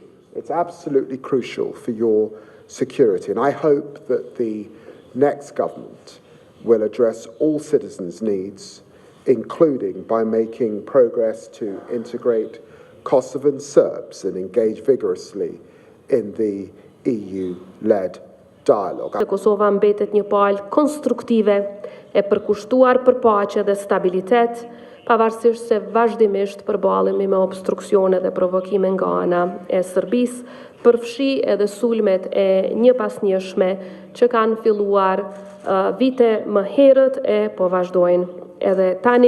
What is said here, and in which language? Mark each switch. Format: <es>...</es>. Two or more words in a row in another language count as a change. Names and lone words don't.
<en>It's absolutely crucial for your security, and I hope that the next government will address all citizens' needs, including by making progress to integrate Kosovan Serbs and engage vigorously in the EU-led dialogue.</en> <sq>Kosova mbetet një palë konstruktive e përkushtuar për paqe dhe stabilitet, pavarësisht se vazhdimisht përballemi me obstruksione dhe provokime nga ana e Serbisë, përfshi edhe sulmet e njëpasnjëshme që kanë filluar vite më herët e po vazhdojnë edhe tani.</sq>